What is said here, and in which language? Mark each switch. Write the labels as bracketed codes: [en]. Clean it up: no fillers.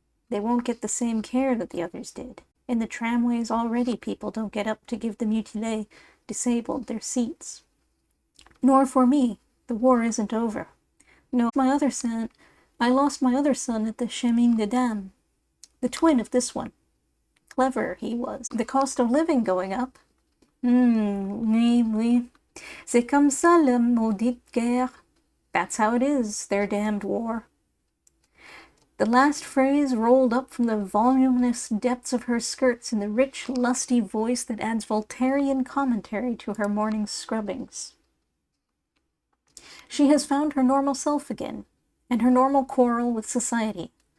[en] They won't get the same care that the others did. In the tramways already people don't get up to give the mutilés, disabled, their seats. Nor for me. The war isn't over. No, I lost my other son at the Chemin des Dames, the twin of this one. Clever he was. The cost of living going up. [fr] Oui. C'est comme ça la maudite guerre. [en] That's how it is, their damned war. The last phrase rolled up from the voluminous depths of her skirts in the rich, lusty voice that adds Voltairean commentary to her morning scrubbings. She has found her normal self again, and her normal quarrel with society.